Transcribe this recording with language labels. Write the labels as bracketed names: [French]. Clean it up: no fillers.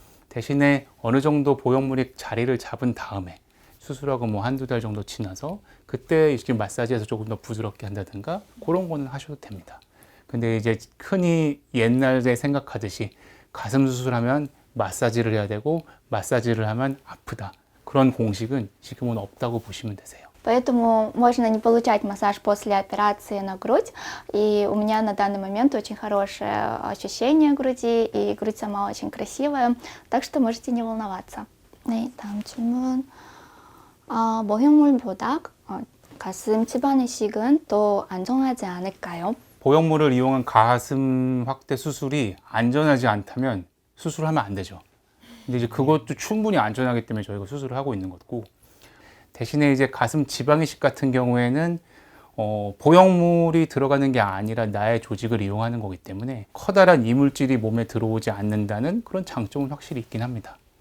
[Korean] 대신에 어느 정도 보형물이 자리를 잡은 다음에 수술하고 뭐 한두 달 정도 지나서 그때 이렇게 마사지해서 조금 더 부드럽게 한다든가 그런 거는 하셔도 됩니다. 근데 이제 흔히 옛날에 생각하듯이 가슴 수술하면 마사지를 해야 되고 마사지를 하면 아프다. 그런 공식은 지금은 없다고 보시면 되세요. [Russian] Поэтому можно не получать массаж после операции на грудь. И у меня на данный момент очень хорошее ощущение груди, и грудь сама очень красивая. Так что можете не волноваться. [Korean] 네, 다음 질문. 모형물보다 가슴 집안 이식은 더 안전하지 않을까요? 보형물을 이용한 가슴 확대 수술이 안전하지 않다면 수술하면 안 되죠. 근데 이제 그것도 충분히 안전하기 때문에 저희가 수술을 하고 있는 거고, 대신에 이제 가슴 지방 이식 같은 경우에는 보형물이 들어가는 게 아니라 나의 조직을 이용하는 거기 때문에 커다란 이물질이 몸에 들어오지 않는다는 그런 장점은 확실히 있긴 합니다.